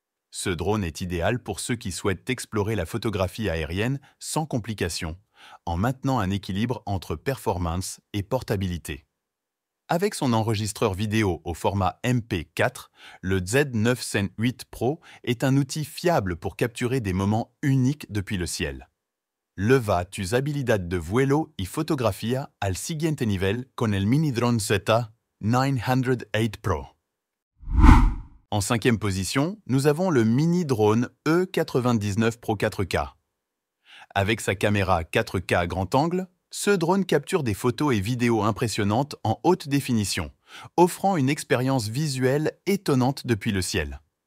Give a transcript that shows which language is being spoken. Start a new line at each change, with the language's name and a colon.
French: Ce drone est idéal pour ceux qui souhaitent explorer la photographie aérienne sans complications, en maintenant un équilibre entre performance et portabilité. Avec son enregistreur vidéo au format MP4, le Z908 Pro est un outil fiable pour capturer des moments uniques depuis le ciel.
Spanish: Leva tus habilidades de vuelo y fotografía al siguiente nivel con el mini drone Z908 Pro.
French: En cinquième position, nous avons le mini drone E99 Pro 4K. Avec sa caméra 4K grand angle, ce drone capture des photos et vidéos impressionnantes en haute définition, offrant une expérience visuelle étonnante depuis le ciel.